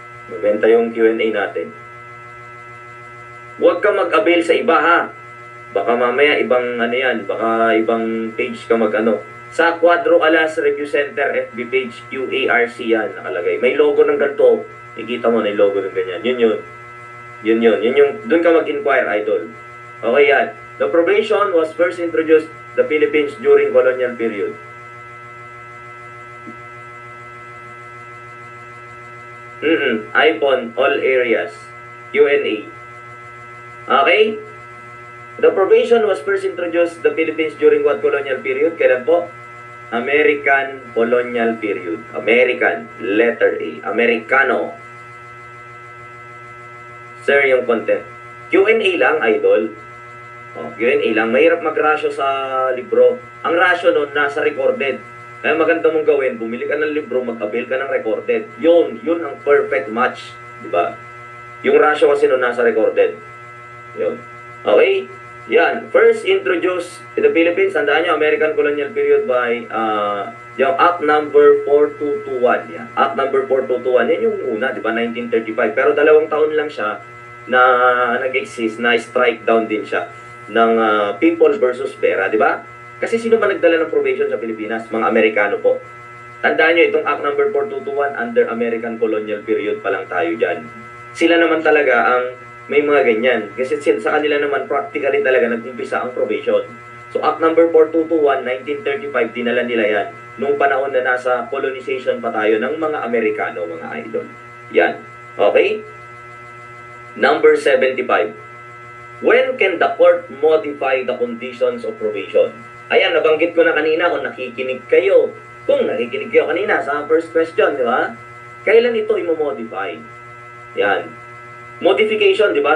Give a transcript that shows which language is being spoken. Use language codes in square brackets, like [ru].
[tl] Mabenta yung Q&A natin. Huwag ka mag-avail sa iba, ha? Baka mamaya ibang baka ibang page ka Sa Quadro Alas Review Center FB page, QARC yan nakalagay. May logo ng ganito. Ikita mo na yung logo ng ganyan. Yun yung, doon ka mag-inquire, idol. Okay yan. [en] The probation was first introduced the Philippines during colonial period. iPhone, all areas. Q&A. Okay? The probation was first introduced the Philippines during what colonial period? [tl] Kailan po? [en] American colonial period. American, letter A. Americano. [tl] Sir, yung content. Q&A lang, idol. Q&A lang. Mahirap mag-ratio sa libro. Ang ratio nun, nasa recorded. Kaya maganda mong gawin, bumili ka ng libro, mag-avail ka ng recorded. Yun ang perfect match. Diba? Yung ratio kasi nun, nasa recorded. Yun. Okay? Yan. [en] First introduced in the Philippines, [tl] tandaan nyo, [en] American colonial period by yung Act number 4221. [tl] Yan. Act number 4221. Yan yung una, di ba? 1935. Pero 2 taon lang siya na nag-exist, na strike down din siya ng People versus Vera, di ba? Kasi sino ba nagdala ng probation sa Pilipinas? Mga Amerikano po. Tandaan nyo, itong Act number 4221, under American colonial period pa lang tayo dyan. Sila naman talaga ang may mga ganyan. Kasi sa kanila naman, practically talaga nag-umpisa ang probation. So, Act number 4221, 1935, dinala nila yan. Nung panahon na nasa colonization pa tayo ng mga Amerikano, mga idol. [en] Yan. Okay? Number 75. When can the court modify the conditions of probation? [tl] Ayan, nabanggit ko na kanina kung nakikinig kayo. Kung nakikinig kayo kanina sa first question, di ba? Kailan ito i-modify? Yan. Modification, di ba?